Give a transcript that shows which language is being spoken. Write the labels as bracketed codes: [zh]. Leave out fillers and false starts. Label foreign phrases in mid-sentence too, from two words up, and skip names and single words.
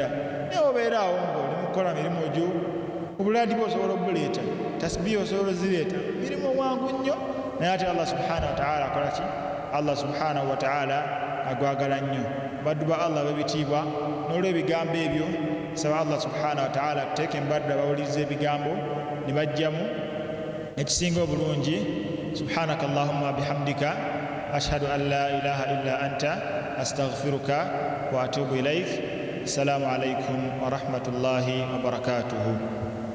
[lg] Naye obeeraawo ng'oli mu kukola mirimu gyo, obuladi bwe osobola obuleeta, tasbihi osobola ozireeta, mirimu mwangu nnyo naye ate [ar] الله سبحانه وتعالى [lg] akola ki? [ar] الله سبحانه وتعالى [lg] agwagala nnyo. Baddu ba Allah b'ebitiibwa, n'olw'ebigambo ebyo saba [ar] الله سبحانه وتعالى [lg] akuteeke mu baddu abawuliriza ebigambo ne bajjamu ekisinga obulungi. [ar] سبحانك اللهم وبحمدك أشهد أن لا إله إلا أنت أستغفرك وأتوب إليك. السلام عليكم ورحمة الله وبركاته.